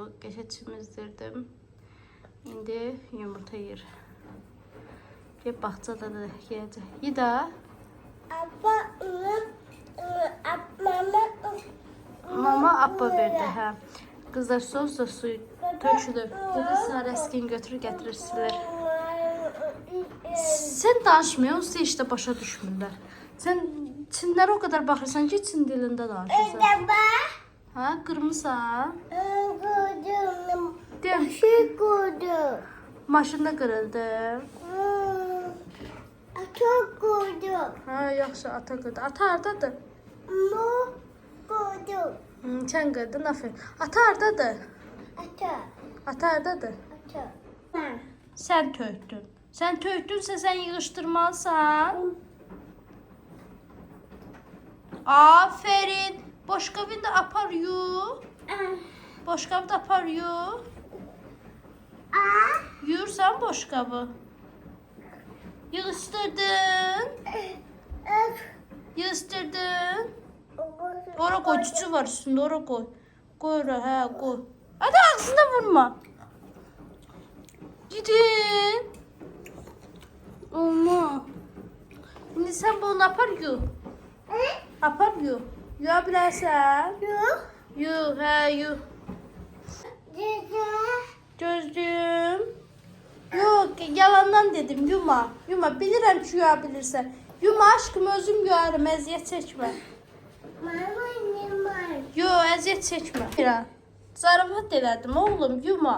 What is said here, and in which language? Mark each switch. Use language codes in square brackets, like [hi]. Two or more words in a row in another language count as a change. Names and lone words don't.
[az] Qəşə çimizdirdim. İndi yumurta yeyir. Gel bağçada da yeyəcək. Yida. Apa, mama, Mama appa verdi, hə. Qızlar sos da suyu tökülüb. Dedi Sarəskin götürür gətirirsilir. [tr] Sen danışmıyorsun, işte [az] başa düşmürlər. [tr] Sen Çinlere o kadar bakırsan ki Çin dilinde danışırsan. Ha, kırmızı. gördüm. Dem, Şey gördüm. maşında kırıldı. Çok gördüm. [az] Ha, yaxşı, ata kırdı. Ata hardadır? [tr] Bu gördüm. Sen kırdın, aferin. [az] Ata hardadır? Ata, Ata hardadır? ata. [tr] Sen töktün. Sen töktünse [az] sen yığıştırmalısan. [tr] Aferin. [az] Boşqabını da apar yu. Boşqabı da apar yu. Yuyursan boşqabı. Yığıştırdın. Yığıştırdın. [tr] Ora koy, cücü var üstünde, ora koy. Koy ora, hə, koy. Hadi ağzına vurma. Gidin. Olma. Şimdi sen bunu [az] apar yu. Apar yu. Yuya bilərsən? [tr] Yok. [az] Yu, hə, yu. [tr] Dede. [az] Gözlüyüm. [tr] Yok, yalandan dedim, yuma. Yuma, [az] bilirəm ki, yuya bilirsən. [tr] Yuma aşkım, [az] özüm yuyarım, əziyyət çəkmə. [tr] Mama ne var? [az] Yo, əziyyət çəkmə. Mira, zarafat elədim, oğlum, yuma.